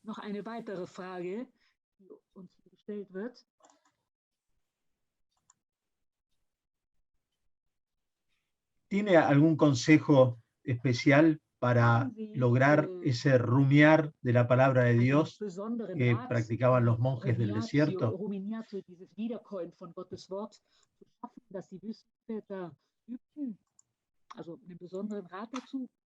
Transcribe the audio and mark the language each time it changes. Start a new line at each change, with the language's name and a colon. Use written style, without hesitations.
German: Noch eine weitere Frage, die uns gestellt wird.
Spanish: ¿Tiene algún consejo especial para lograr ese rumiar de la palabra de Dios que practicaban los monjes del desierto?
German: Ruminatio, dieses Wiederkäuen von Gottes Wort, zu schaffen, dass die Wüstenväter übten. Also einen besonderen Rat dazu?